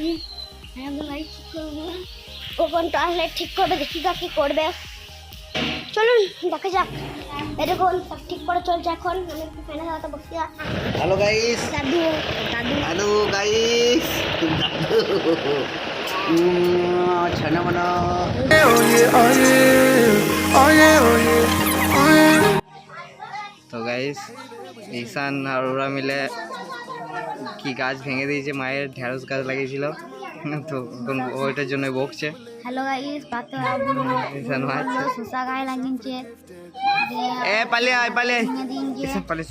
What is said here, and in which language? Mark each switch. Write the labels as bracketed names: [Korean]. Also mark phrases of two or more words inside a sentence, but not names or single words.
[Bangla] লাইট ঠিক করবো, ওপন টয়লেট ঠিক করবে, দেখি কি করবে। চলুন দেখা যাক। এরকম সব ঠিক করে চলছে এখন। আমি একটু ফ্যানে হাওয়াতে বসে আছি। [English] hello guys, [Bangla] দাদু [English] hello guys, ছানা মানা। Oh yeah, oh yeah, oh yeah, oh yeah, oh yeah. [Bangla] তো গাইস, ঈশান আর ওরা মিলে কি গাছ ভেঙে দিয়েছে, মায়ের ঢেঁড়স গাছ লাগিয়েছিল, তো ওইটার জন্য বকছে। [English] hello guys, [Bangla] ঈশান মারছে, সুসা গায়ে লাগিয়েছে। এ পালিয়ে আয়, পালিয়ে ঈশান পালিয়ে।